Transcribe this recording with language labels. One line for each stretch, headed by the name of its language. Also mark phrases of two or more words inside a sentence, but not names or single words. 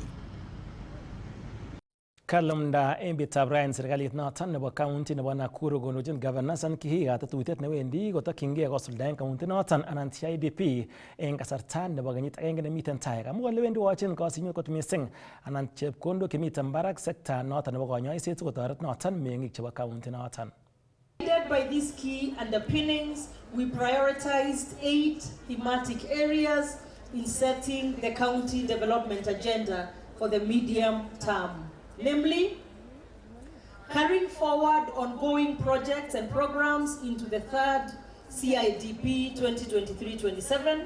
Kalenjin: Kalumda emetab Ryan serikalit noton nebo county nebo Nakuru konochin Governor Hassan Kihiga tetutiet newendi kotokyingei kosuldaen county noton anan TIDP eng kasarta nebo kenyit agenge nemiten tai. Kamwa kole wendi wachin kosinyet kot missing anan chepkondok chemiten barak sekta noton nebo konyoiset sikotoret noton meng'ik chebo county noton.
English: By these key underpinnings, we prioritized 8 thematic areas in setting the county development agenda for the medium term. Namely, carrying forward ongoing projects and programs into the 3rd CIDP 2023-27.